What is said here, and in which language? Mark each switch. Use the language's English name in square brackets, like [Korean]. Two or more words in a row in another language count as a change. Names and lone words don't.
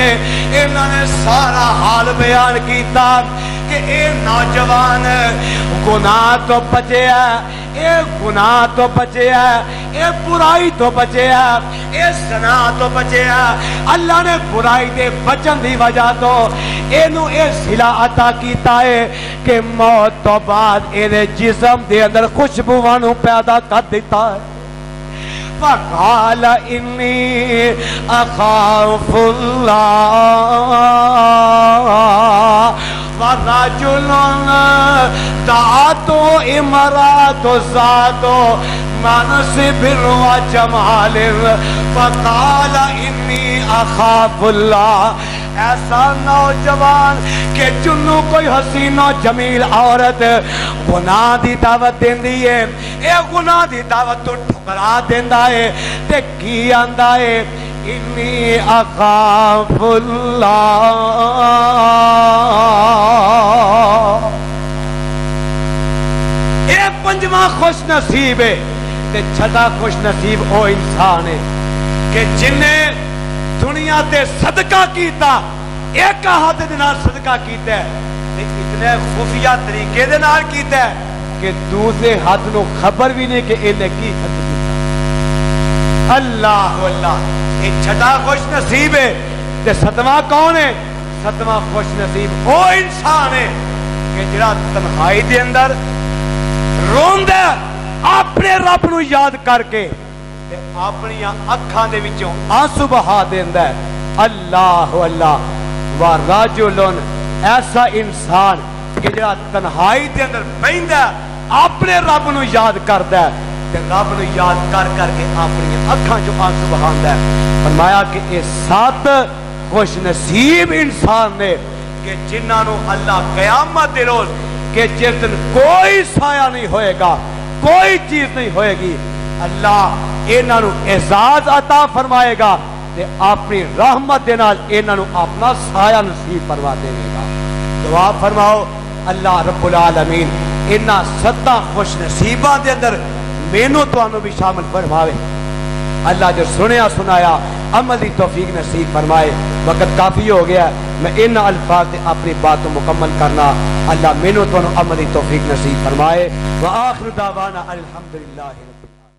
[Punjabi] انہوں نے سارا حال بیان کیتا کہ اے نوجوان گناہ تو بچے ہے, اے گناہ تو بچے ہے, اے برائی تو بچے ہے, اے زنا تو بچے ہے. اللہ نے برائی دے بچن دی وجہ تو اینو اے صلہ عطا کیتا ہے کہ موت تو بعد اے جسم دے اندر خوشبوواں نو پیدا کر دیتا ہے. [Arabic] فقال انی اخاف اللہ ورجل دعت امرأة ذات منصب وجمال فقال انی اخاف اللہ. [Punjabi] ایسا نوجوان کہ جنوں کوئی حسین و جمیل عورت گناہ دی دعوت دیندی ہے، اے گناہ دی دعوت تو ٹھکرا دیندا ہے تے کی آندا ہے [Arabic] انی اخاف اللہ۔ [Punjabi] اے پنجواں خوش نصیب ہے تے چھٹا خوش نصیب او انسان ہے کہ جنہیں دنیا تے صدقہ کیتا، ایک ہاتھ دے نال صدقہ کیتا ہے تے اتنے خفیہ طریقے دے نال کیتا ہے کہ دوسرے ہاتھ نو خبر بھی نہیں کہ انہیں کی خرچ کیتا۔ اللہ اللہ، یہ چھٹا خوش نصیب ہے تے ستواں کون ہے؟ ستواں خوش نصیب او انسان ہے کہ جڑا تنہائی دے اندر روندا اپنے رب نو یاد کر کے تے اپنی اکھاں دے وچوں آنسو بہا دیندا ہے۔ اللہ اللہ، ورجلن، ایسا انسان کہ جڑا تنہائی دے اندر بہندا اپنے رب نو یاد کردا ہے تے رب نو یاد کر کر کے اپنی اکھاں چوں آنسو بہاندا ہے۔ فرمایا کہ یہ 7 خوش نصیب انسان نے کہ جنہاں نو اللہ قیامت دے روز کہ جس دن کوئی سایہ نہیں ہوئے گا، کوئی چیز نہیں ہوئے گی، اللہ انہاں نو اعزاز عطا فرمائے گا تے اپنی رحمت دے نال انہاں نو اپنا سایہ نصیب فرما دے گا۔ دعا فرماؤ اللہ [Arabic] رب العالمین [Punjabi] انہاں 7 خوش نصیباں دے اندر مینوں تانوں بھی شامل فرماوے۔ اللہ جو سنیا سنایا عمل دی توفیق نصیب فرمائے۔ وقت کافی ہو گیا، [Urdu] میں ان الفاظ سے اپنی بات کو مکمل کرنا، [Punjabi] اللہ مینوں تانوں عمل دی توفیق نصیب فرمائے۔ [Arabic] وآخر دعوانا الحمدللہ۔